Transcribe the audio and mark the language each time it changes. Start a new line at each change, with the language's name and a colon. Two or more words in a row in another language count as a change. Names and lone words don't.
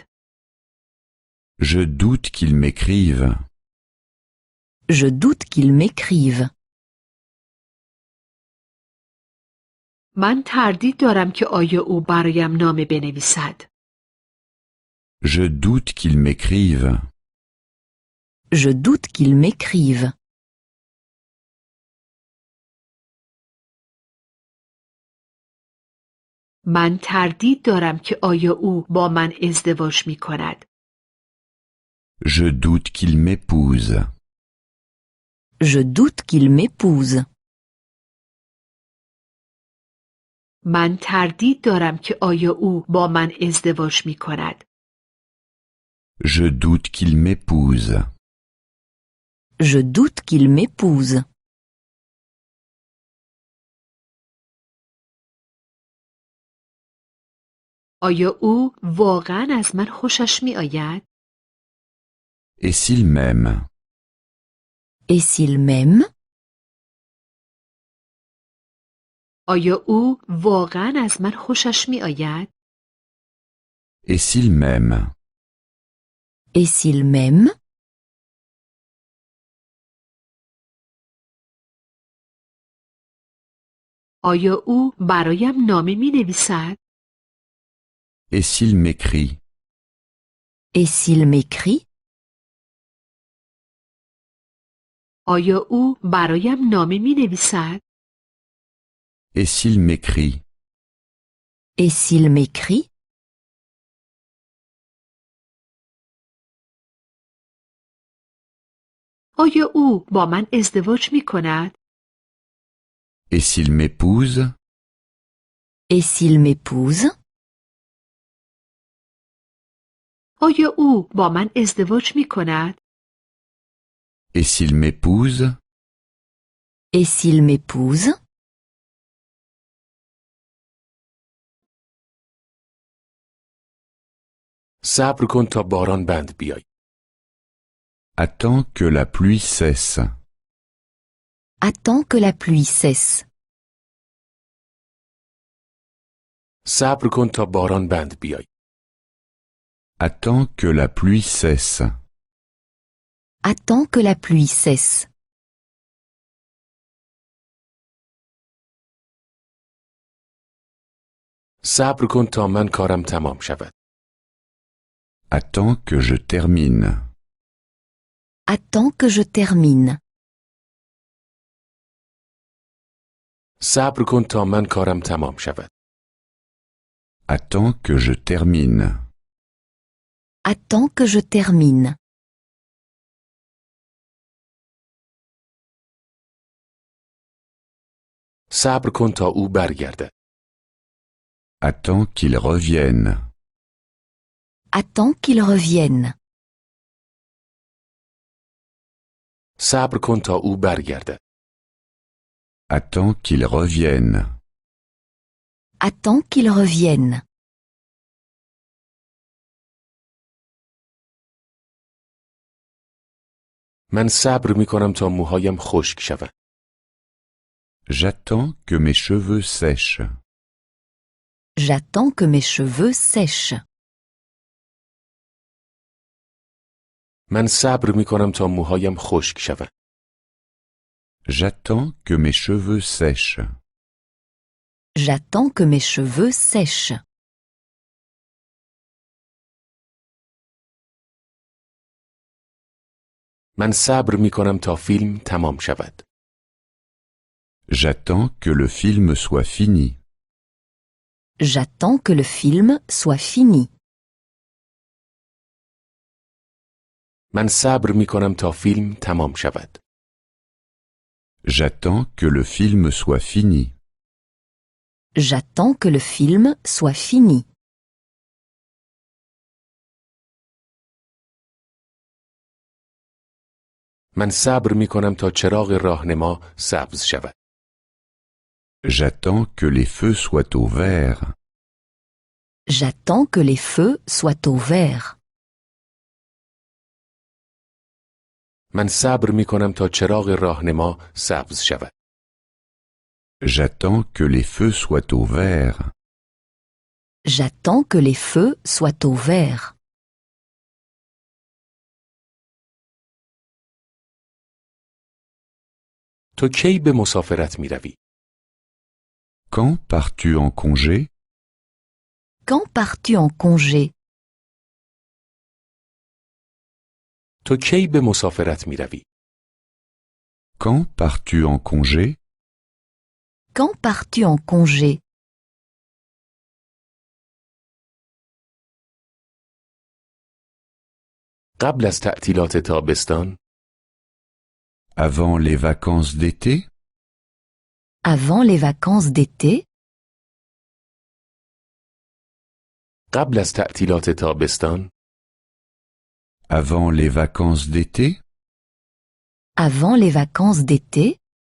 French: Je doute qu'il m'écrive. Je doute qu'il m'écrive.
Persian: من تردید دارم که آیا او برایم نامه بنویسد.
French: Je doute qu'il m'écrive. Je doute qu'il m'écrive.
Persian: من تردید دارم که آیا او با من ازدواج می کند.
French: Je doute qu'il m'épouse. Je doute qu'il m'épouse.
Persian: من تردید دارم که آیا او با من ازدواج می کند.
French: Je doute qu'il m'épouse. Je doute qu'il m'épouse.
Persian: آیا او واقعا از من خوشش می آید؟
French: Et s'il m'aime? Et s'il m'aime?
Persian: آیا او واقعا از من خوشش می آید؟
French: Et s'il m'aime? Et s'il m'aime?
Persian: آیا او برایم نامه می نویسد؟
French: Et s'il m'écrit? Et s'il m'écrit?
Persian: آیا او برایم نامه می نویسد؟
French: Et s'il m'écrit? Et s'il m'écrit?
Persian: آیا او با من ازدواج می کند؟
French: Et s'il m'épouse? Et s'il m'épouse?
Persian: آیا او با من ازدواج می کند؟
French: Et s'il m'épouse? Et s'il m'épouse?
Persian: صبر کن تا باران بند بیای.
French: Attends que la pluie cesse. Attends que la pluie cesse.
Persian: صبر کن تا باران بند بیای.
French: Attends que la pluie cesse. Attends que la pluie cesse.
Persian: صبر کن تا من کارم تمام شود.
French: Attends que je termine. Attends que je termine.
Persian: صبر کن تا من کارم تمام شود.
French: Attends que je termine. Attends que je termine.
Persian: صبر کن تا او برگردد.
French: Attends qu'il revienne. Attends qu'il revienne.
Persian: صبر کن تا او برگردد.
French: Attends qu'il revienne. Attends qu'il revienne.
Persian: من صبر می کنم تا موهایم خشک شود.
French: J'attends que mes cheveux sèchent. J'attends que mes cheveux sèchent.
Persian: من صبر می کنم تا موهایم خشک شود.
French: J'attends que mes cheveux sèchent. J'attends que mes cheveux sèchent.
Persian: من صبر می کنم تا فیلم تمام شود.
French: J'attends que le film soit fini. J'attends que le film soit fini.
Persian: من صبر می کنم تا فیلم تمام شود.
French: J'attends que le film soit fini. J'attends que le film soit fini.
Persian: من صبر می کنم تا چراغ راهنما سبز شود.
French: J'attends que les feux soient au vert. J'attends que les feux soient au vert.
Persian: من صبر می کنم تا چراغ راهنما سبز شود.
French: J'attends que les feux soient au vert. J'attends que les feux soient au vert.
Persian: تو کی به مسافرت می روی؟
French: Quand pars-tu en congé? Quand pars-tu en congé?
Persian: تو کی به مسافرت می روی؟
French: Quand pars-tu en congé? Quand pars-tu en congé?
Persian: قبل از تعطیلات تابستان؟
French: Avant les vacances d'été? Avant les vacances d'été?
Persian: قبل از تعطیلات تابستان؟
French: Avant les vacances d'été? Avant les vacances d'été?